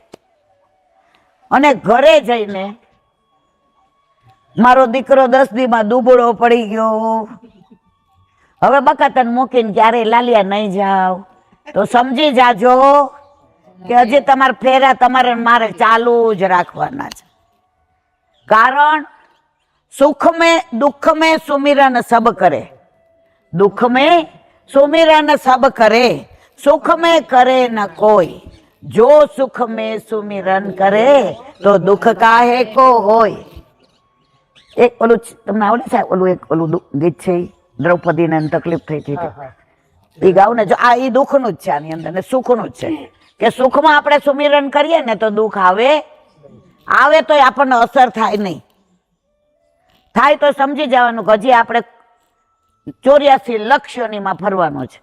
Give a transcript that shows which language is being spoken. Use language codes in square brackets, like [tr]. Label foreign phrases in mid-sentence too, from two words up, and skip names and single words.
[gu] અને ઘરે જઈને મારો દીકરો 10 દીમાં દુબળો પડી ગયો, હવે બકાતન મૂકીને ક્યારે લાલિયા નહીં જાવ, તો સમજી જાજો કે હજી તમારા ફેરા તમારે મારે ચાલુ જ રાખવાના છે. [hi] કારણ સુખ में दुख में सुमिरन सब करे, दुख में सुमिरन सब करे, सुख में करे न कोई, जो सुख में सुमिरन करे तो दुख काहे को होय। [gu] एक ओલું તમને આવડે છે ઓલું એક ઓલું ગીત છે દ્રૌપદીને તકલીફ થઈ હતી એ ગાવ ને જો આ એ દુઃખનું જ છે આની અંદર ને સુખનું જ છે કે સુખમાં આપણે સુમિરન કરીએ ને તો દુઃખ આવે આવે તો આપણને અસર થાય નહીં, થાય તો સમજી જવાનું કે હજી આપણે 84 લાખ યોનીમાં ફરવાનું છે।